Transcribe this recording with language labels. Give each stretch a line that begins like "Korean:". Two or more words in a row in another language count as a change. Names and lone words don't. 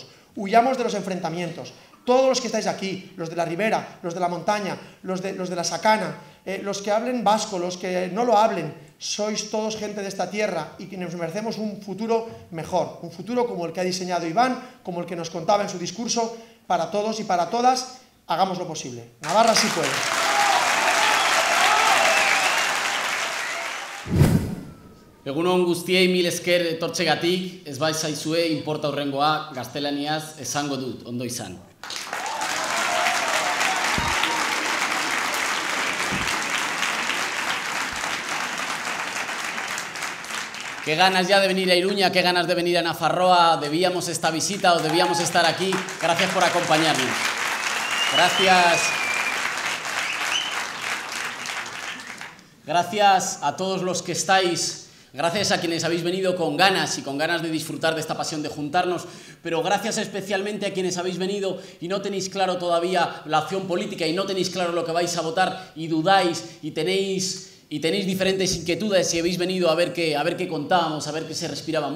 Spanish: Huyamos de los enfrentamientos. Todos los que estáis aquí, los de la ribera, los de la montaña, los de la sacana, los que hablen vasco, los que no lo hablen, sois todos gente de esta tierra y que nos merecemos un futuro mejor, un futuro como el que ha diseñado Iván, como el que nos contaba en su discurso, para todos y para todas. Hagamos lo posible. Navarra sí puede.
Basque: Egunon guztiei mil esker etortzegatik, ez bai zaizue inporta hurrengoa gaztelaniaz esango dut, ondo izan.
Spanish: Qué ganas ya de venir a Iruña, qué ganas de venir a Nafarroa, debíamos esta visita o debíamos estar aquí. Gracias por acompañarnos. Gracias a todos los que estáis, gracias a quienes habéis venido con ganas y con ganas de disfrutar de esta pasión de juntarnos, pero gracias especialmente a quienes habéis venido y no tenéis claro todavía la opción política y no tenéis claro lo que vais a votar y dudáis y tenéis diferentes inquietudes y habéis venido a ver qué contábamos, a ver qué se respiraba.